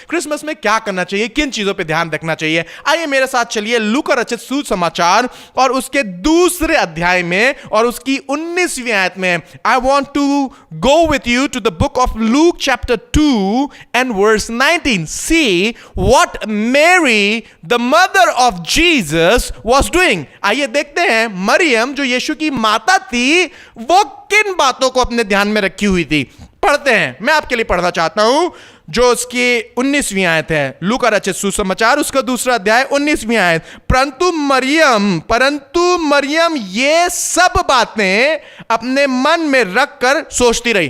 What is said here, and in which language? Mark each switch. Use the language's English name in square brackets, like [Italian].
[Hindi] Christmas में क्या करना चाहिए, किन चीजों पे ध्यान रखना चाहिए? आइए मेरे साथ चलिए लूका रचित सुसमाचार और उसके दूसरे अध्याय में और उसकी 19वीं आयत में। [English] I want to go with you to the book of Luke chapter 2 and verse 19. See what Mary, the mother of Jesus, was doing. [Hindi] आइए देखते हैं मरियम जो यीशु की माता थी वो किन बातों को अपने ध्यान में रखी हुई थी। पढ़ते हैं, मैं आपके लिए पढ़ना चाहता हूं जो उसकी 19वीं आयत है। लूका रचित सुसमाचार उसका दूसरा अध्याय 19वीं आयत। परंतु मरियम ये सब बातें अपने मन में रखकर सोचती रही।